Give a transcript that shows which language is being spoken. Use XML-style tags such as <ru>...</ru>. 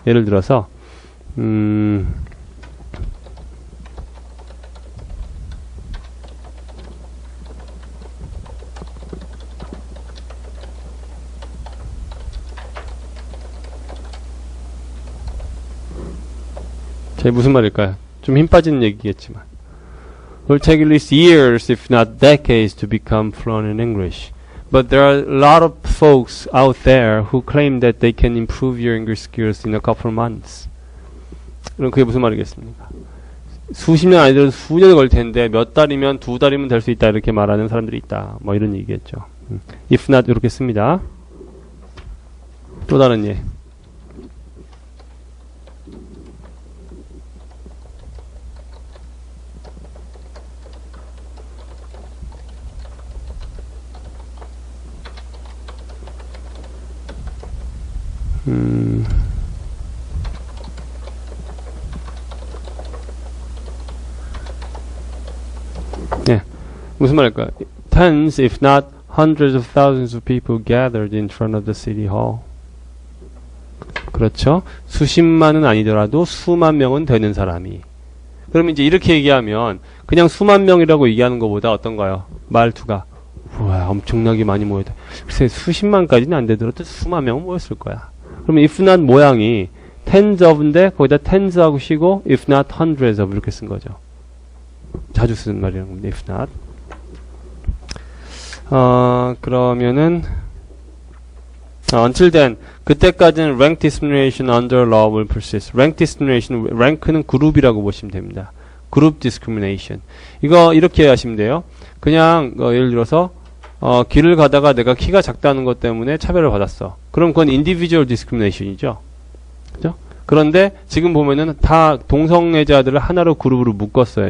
<ko>예를 들어서 제 무슨 말일까요? 좀 힘 빠지는 얘기겠지만</ko> <en>will take at least years if not decades to become fluent in English. But there are a lot of folks out there who claim that they can improve your English skills in a couple of months.</en> <ko>그럼 그게 무슨 말이겠습니까? 수십 년 아니더라도 수년이 걸릴 텐데 몇 달이면 두 달이면 될 수 있다 이렇게 말하는 사람들이 있다. 뭐 이런 얘기겠죠. if not 이렇게 씁니다. 또 다른 예. 네, 무슨 말일까요?</ko> <en>Tens, if not hundreds of thousands of people gathered in front of the city hall.</en> <ko>그렇죠? 수십만은 아니더라도 수만 명은 되는 사람이. 그럼 이제 이렇게 얘기하면 그냥 수만 명이라고 얘기하는 것보다 어떤가요? 말투가 우와 엄청나게 많이 모였다. 글쎄 수십만까지는 안 되더라도 수만 명은 모였을 거야. 그러면 if not 모양이 tens of인데 거기다 tens 하고 쉬고</ko> <en>if not hundreds of</en> <ko>이렇게 쓴 거죠. 자주 쓰는 말이라는 겁니다. if not. 그러면은</ko> <en>until then</en> <ko>그때까지는</ko> <en>rank discrimination under law will persist.</en> <ko>rank discrimination, rank는 그룹이라고 보시면 됩니다.</ko> <en>group discrimination.</en> <ko>이거 이렇게 하시면 돼요. 그냥 예를 들어서 길을 가다가 내가 키가 작다는 것 때문에 차별을 받았어. 그럼 그건</ko> <en>individual discrimination</en> <ko>이죠. 그죠? 그런데 지금 보면은 다 동성애자들을 하나로 그룹으로 묶었어요.</ko>